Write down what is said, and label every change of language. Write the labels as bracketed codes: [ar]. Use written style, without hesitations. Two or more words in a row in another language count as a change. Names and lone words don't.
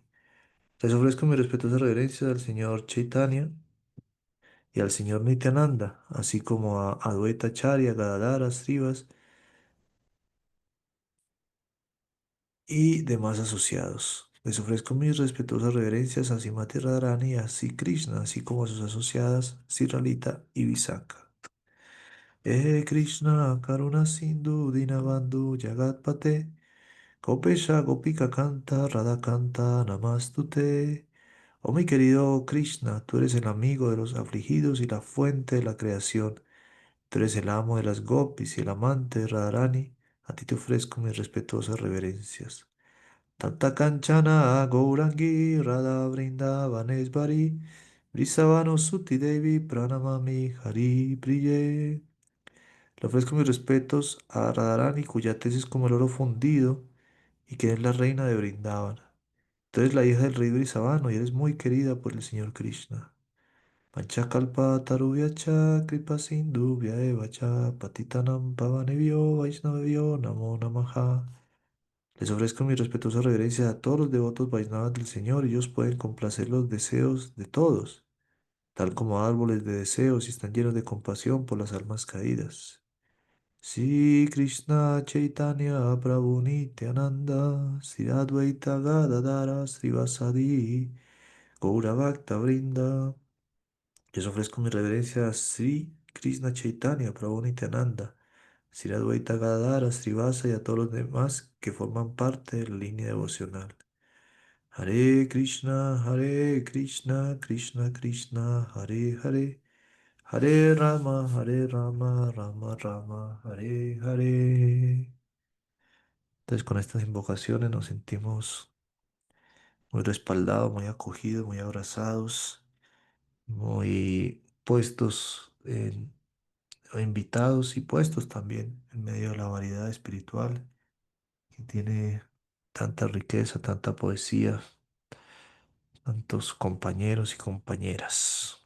[es] Les ofrezco mis respetuosas reverencias al señor Chaitanya y al señor Nityananda, así como a Adwaita Acharya, Gadadara, Srivas y demás asociados. Les ofrezco mis respetuosas reverencias a Simati Radharani y a Sri Krishna, así como a sus asociadas Sri Lalita y Visakha. [sa] कृष्ण करुणा सिन्धो दीनबन्धो जगत्पते गोपेश गोपिका कान्त राधा कान्त नमोऽस्तुते. [es] Oh mi querido Krishna, tú eres el amigo de los afligidos y la fuente de la creación. Tú eres el amo de las gopis y el amante de Radharani. A ti te ofrezco mis respetuosas reverencias. [sa] तप्त काञ्चन गौराङ्गि राधे वृन्दावनेश्वरि वृषभानु सुते देवि प्रणमामि हरि प्रिये. [es] Le ofrezco mis respetos a Radharani, cuya tesis es como el oro fundido y que es la reina de Brindavana. Tú eres la hija del rey Brisavano y eres muy querida por el Señor Krishna. [sa] वाञ्छाकल्प तरुभ्यश्च कृपा सिन्धु च पतितानां पावनेभ्यो वैष्णवेभ्यो नमो नमः. [es] Les ofrezco mi respetuosa reverencia a todos los devotos Vaisnavas del Señor. Ellos pueden complacer los deseos de todos, tal como árboles de deseos y están llenos de compasión por las almas caídas. [sa] श्री कृष्ण चैतन्य प्रभु नित्यानन्द श्री अद्वैत गदाधर श्रीवासादि गौर भक्त वृन्द. [es] Les ofrezco mi reverencia a Sri Krishna Chaitanya Prabhu Nityananda Sri Advaita Gadadara Srivasa y a todos los demás que forman parte de la línea devocional. Hare Krishna, Krishna Krishna, Hare Hare, Hare Rama, Rama Rama, Hare Hare. Entonces con estas invocaciones nos sentimos muy respaldados, muy acogidos, muy abrazados, muy puestos invitados y puestos también en medio de la variedad espiritual que tiene tanta riqueza, tanta poesía, tantos compañeros y compañeras.